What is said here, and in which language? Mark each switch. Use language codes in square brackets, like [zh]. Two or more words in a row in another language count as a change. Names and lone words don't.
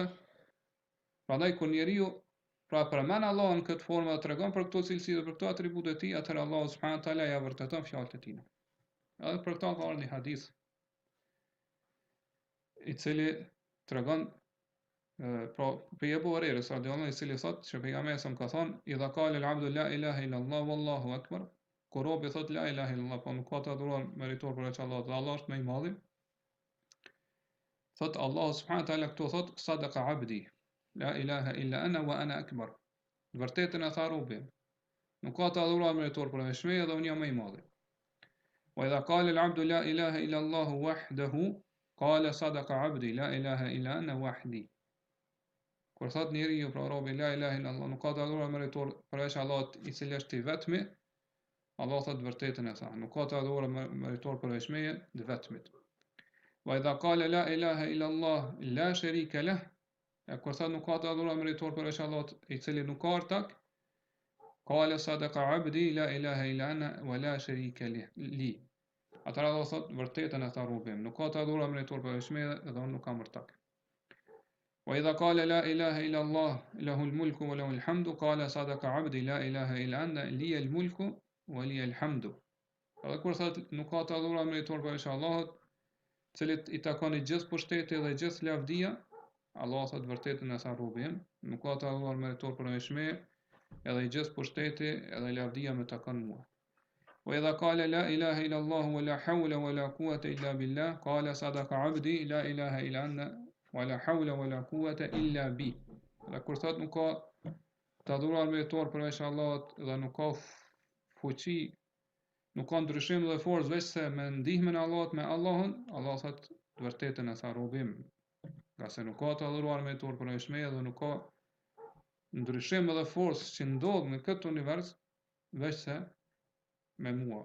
[sq] Prandaj kur njeriu pra përmend Allahun në këtë formë dhe tregon për këto cilësi dhe për këto atribute të tij, atëherë Allahu [ar] سبحانه تعالى [sq] ja vërteton fjalët e tij. Edhe për këtë ka ardhur një hadith i cili tregon pra për Abu Huraira [ar] رضي الله عنه, [sq] i cili thotë që pejgamberi sa ka thonë: [ar] "إذا قال العبد لا إله إلا الله والله أكبر." [sq] Kur robi thot [ar] لا إله إلا الله, [sq] po nuk ka të adhuruar meritor për Allah, dhe Allah është më i madhi. Thot Allah [ar] سبحانه تعالى [sq] këtu thot: [ar] "صدق عبدي لا إله إلا أنا وأنا أكبر." [sq] Vërtetën e tha robi. Nuk ka të adhuruar meritor për veçmëria dhe unë jam më i madhi. [ar] وإذا قال العبد لا إله إلا الله وحده قال صدق عبدي لا إله إلا أنا وحدي. [sq] Kur thot njeriu pra robi [ar] لا إله إلا الله, [sq] nuk ka të adhuruar meritor përveç Allahut i cili është i vetmi, Allah thot vërtetën e tha, nuk ka të adhuruar meritor përveç meje, të vetmit. [ar] وإذا قال لا إله إلا الله لا شريك له, [sq] kur thot nuk ka të adhuruar meritor përveç Allahut i cili nuk ka ortak, [ar] قال صدق عبدي لا إله إلا أنا ولا شريك لي. [sq] Atëra Allah thot vërtetën e tha robi, nuk ka të adhuruar meritor përveç meje dhe unë nuk kam ortak. [ar] وإذا قال لا إله إلا الله له الملك وله الحمد قال صدق عبدي لا إله إلا أنا لي الملك ولي الحمد. [sq] Edhe kur thot nuk ka të adhuruar meritor përveç Allahut, cilit i takon i gjithë pushteti dhe gjithë lavdia, Allah thot vërtetën e sa robim, nuk ka të adhuruar meritor përveç me, edhe i gjithë pushteti edhe lavdia më takon mua. [ar] وإذا قال لا إله إلا الله ولا حول ولا قوة إلا بالله قال صدق عبدي لا إله إلا أنا ولا حول ولا قوة إلا بي. [sq] Dhe kur thot nuk ka të adhuruar meritor përveç Allahut dhe nuk ka fuqi, nuk ka ndryshim dhe forcë veç se me ndihmën e Allahut me Allahun, Allah thot të vërtetën e tha robim, nga se nuk ka të adhuruar meritor përveç meje dhe nuk ka ndryshim dhe forcë që ndodh në këtë univers veç se me mua.